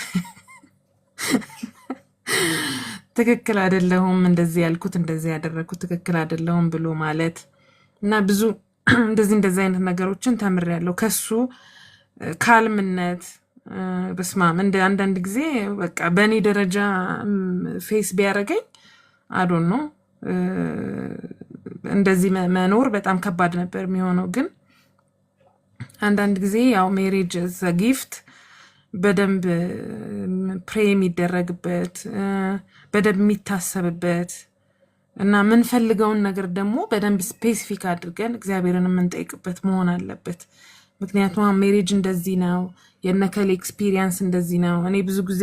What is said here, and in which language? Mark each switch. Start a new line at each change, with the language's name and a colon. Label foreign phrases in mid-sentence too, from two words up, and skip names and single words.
Amharic: ትክክል አይደለሁም እንደዚህ ያልኩት እንደዚህ ያደረኩት ትክክል አይደለሁም ብሎ ማለት እና ብዙ እንደዚህ አይነት ነገሮችን ተምሬያለሁ ከሱ ካልምነት በስማም እንደ አንዳንድ ጊዜ በቃ በእኔ ደረጃ ፌስ ቢያረገኝ
English: I don't know
Amharic: እንደዚህ መኖር በጣም ከባድ ነበር የሚሆነው ግን አንዳንድ ጊዜ ያው ሜሬጅ
English: is a gift
Amharic: በደንብ ፕሬይ የሚደረግበት በደንብ የሚታሰብበት እና ምን ፈልገውን ነገር ደግሞ በደንብ ስፔሲፊክ አድርገን እግዚአብሔርን የምንጠይቅበት መሆን አለበት ምክንያቱም ሜሬጅ እንደዚህ ነው የነከለ ኤክስፒሪየንስ እንደዚህ ነው እኔ ብዙ ጊዜ